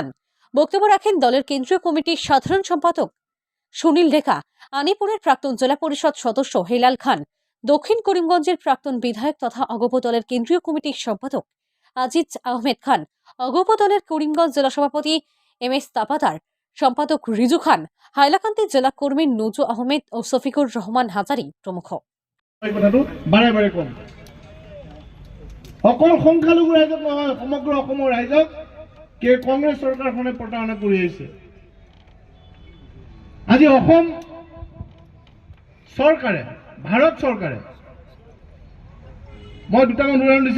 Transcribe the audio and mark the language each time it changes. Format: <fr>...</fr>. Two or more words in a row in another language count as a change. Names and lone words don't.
<bn>বক্তব্য রাখেন দলের কেন্দ্রীয় কমিটির সাধারণ সম্পাদক সুনীল রেখা, আনিপুরের প্রাক্তন জেলা পরিষদ সদস্য হেলাল খান, দক্ষিণ করিমগঞ্জের প্রাক্তন বিধায়ক তথা অগপ দলের কেন্দ্রীয় কমিটির সম্পাদক আজিজ আহমেদ খান, অগপ দলের করিমগঞ্জ জেলা সভাপতি MS তাপাতার, সম্পাদক রিজু খান, হাইলাকান্দি জেলা কর্মী নজু আহমেদ ও শফিকুর রহমান হাজারি প্রমুখ।</bn> <as>অকল সংখ্যালঘু ৰাইজক নহয়, সমগ্ৰ অসমৰ ৰাইজক কংগ্ৰেছ চৰকাৰখনে প্ৰতাৰণা কৰি আহিছে। আজি অসম চৰকাৰে, ভাৰত চৰকাৰে, মই দুটামান উদাহৰণ দিছোঁ।</as>